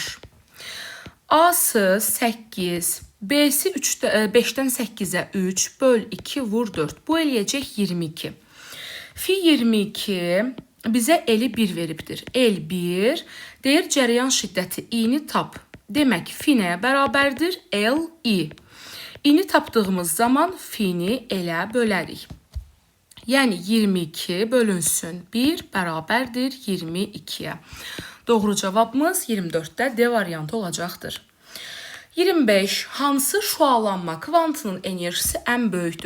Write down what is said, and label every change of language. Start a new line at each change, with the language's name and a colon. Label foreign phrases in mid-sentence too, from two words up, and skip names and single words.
Azerbaijani: A-sı 8, B-si 5-dən 8-ə 3, böl 2 vur 4. Bu eləyəcək 22. Fi 22 bizə eli 1 veribdir. El 1 deyir cərəyan şiddəti i-ni tap. Demək fi nəyə bərabərdir? L, i. I-ni tapdığımız zaman fi-ni elə bölərik. Yəni 22 bölünsün 1 bərabərdir 22-yə. Doğru cavabımız 24-də D variantı olacaqdır. 25. Hansı şüalanma kvantının enerjisi ən böyükdür?